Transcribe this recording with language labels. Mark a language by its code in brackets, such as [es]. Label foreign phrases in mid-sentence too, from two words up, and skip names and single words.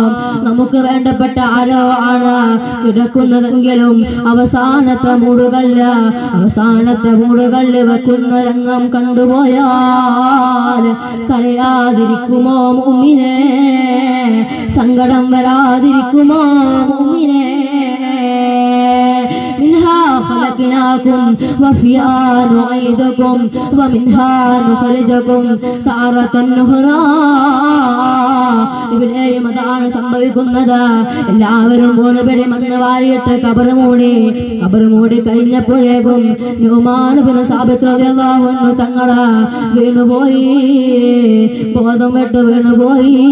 [ml] നമുക്ക് വേണ്ടപ്പെട്ട ആരോ ആണ് കിടക്കുന്നതെങ്കിലും അവസാനത്തെ മൂടുകല്ല് വെക്കുന്ന രംഗം കണ്ടുപോയാൽ കരയാതിരിക്കുമോ മുഅ്മിനേ? സങ്കടം വരാതിരിക്കുമോ മുഅ്മിനേ? [ar] منها خلقناكم وفيها نعيدكم ومنها نخرجكم تارة أخرى. [ml] ഇവിടെയും അതാണ് സംഭവിക്കുന്നത്. എല്ലാവരും മൂന്നുപടി മണ്ണ് വാരിയിട്ട് കബറ് മൂടി കഴിഞ്ഞപ്പോഴേക്കും നുഅ്മാൻ ഇബ്നു സാബിത്ത് [ar] رضي الله عنه [ml] തങ്ങള് വീണുപോയി, ബോധം വിട്ട് വീണുപോയി.